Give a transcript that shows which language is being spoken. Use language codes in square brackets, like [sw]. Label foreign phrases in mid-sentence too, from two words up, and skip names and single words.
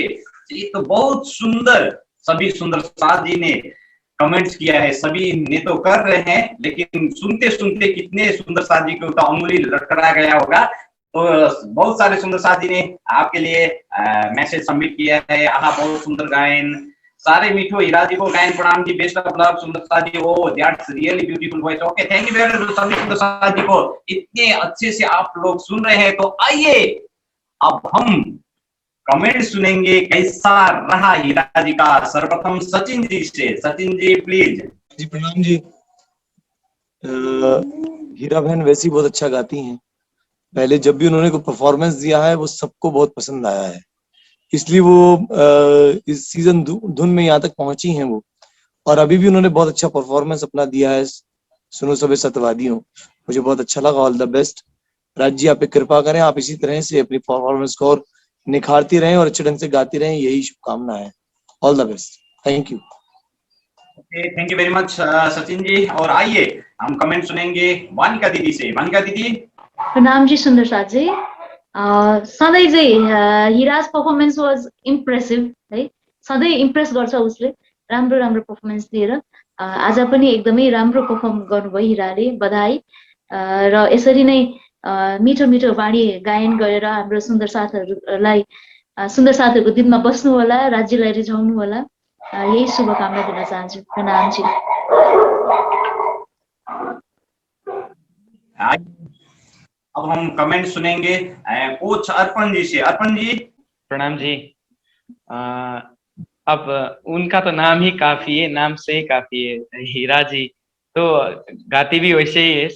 [hi] ये तो बहुत सुंदर, सभी सुंदर साथ जी ने कमेंट्स किया है, सभी ने तो कर रहे हैं, लेकिन सुनते सुनते कितने सुंदर साथ जी को तो अंगुली लटकरा गया होगा। तो बहुत सारे सुंदर साथ जी ने आपके लिए मैसेज सबमिट किया है। आहा बहुत सुंदर गायन, सारे मीठो हीरा जी को गायन प्रणाम जी, [en] best of luck [hi] सुंदर साथ जी, [en] oh that's really beautiful voice. okay thank you very much [hi] सभी सुंदर साथ जी को, इतने अच्छे से आप लोग सुन रहे हैं। तो आइए अब हम कमेंट सुनेंगे, कैसा रहा हीरा जी का। सर्वप्रथम सचिन जी से, सचिन जी प्लीज। जी प्रणाम जी। हीरा बहन वैसी बहुत अच्छा गाती हैं। पहले जब भी उन्होंने कोई परफॉर्मेंस दिया है वो सबको बहुत पसंद आया है, इसलिए वो इस सीजन धुन में यहाँ तक पहुंची हैं वो। और अभी भी उन्होंने बहुत अच्छा परफॉर्मेंस अपना दिया है सुनो सबे सतवादियों, मुझे बहुत अच्छा लगा। [en] All the best. [hi] राज जी आप पे कृपा करें, आप इसी तरह से अपनी परफॉर्मेंस को और निखारती रहें और अच्छे ढंग से गाती रहें, यही शुभकामना है। [en] All the best, thank you. Okay thank you very much सचिन जी। [hi] और आइए हम कमेंट सुनेंगे वानिका दीदी से। वानिका दीदी। प्रणाम जी सुन्दर साथी। [ne] सधैँ चाहिँ [en] Hira's performance was impressive [ne] है, सधैँ इम्प्रेस गर्छ उसले, राम्रो राम्रो पर्फर्मेन्स दिएर। आज पनि एकदमै राम्रो पर्फर्म गर्नुभयो हिराले, बधाई। र यसरी नै मिठो मिठो वाणी गायन गरेर हाम्रो सुन्दर साथहरूलाई, सुन्दर साथहरूको दिनमा बस्नु होला, राज्यलाई रिझाउनु होला, यही शुभकामना दिन चाहन्छु। प्रणाम जी। [hi] अब हम कमेंट सुनेंगे कोच अर्पण जी से। अर्पण जी। प्रणाम जी। अब उनका तो नाम ही काफी है, नाम से ही काफी है, हीरा जी तो गाती भी वैसे ही है।